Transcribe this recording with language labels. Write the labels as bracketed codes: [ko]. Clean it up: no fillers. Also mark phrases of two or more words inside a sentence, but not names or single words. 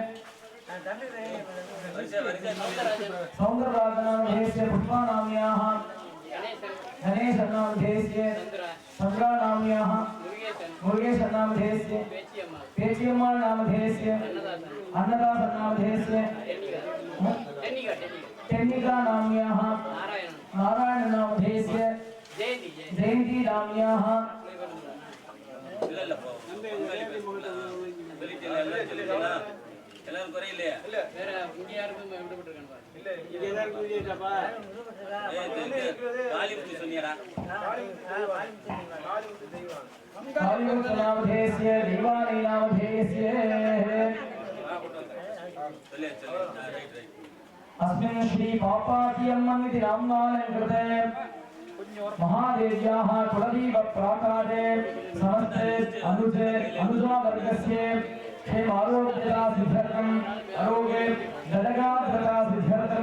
[sa] सौंदरराज नामधेयस्य पुष्पा नाम्याः गणेश नामधेयस्य चंद्रा नाम्याः मुरुगेश नामधेयस्य पेचियम्मा नामधेयस्य अन्नदास नामधेयस्य टेन्निका नाम्याः नारायण नामधेयस्य जयंती नाम्याः [ta] எல்லாரும் குறையில்லையா இல்ல வேற இங்க யாருக்கும் விடப்பட்டிருக்கானப்பா இல்ல இங்க எல்லாருக்கும் விஜயப்பா காளிமுத்து சொன்னியடா [sa] कालिमुक्त नामधेयस्य दीवानी नामधेयस्य [hi] चले राइट [sa] अस्मिन् श्री पापाति अम्मन् इति नाम्नालङ्कृते महादेव्याः कुलदीप प्राकारे समस्ते अनुजावर्गस्य क्षेमारोग्यता सिद्ध्यर्थम् आरोग्ये जडगात्रता सिद्ध्यर्थम्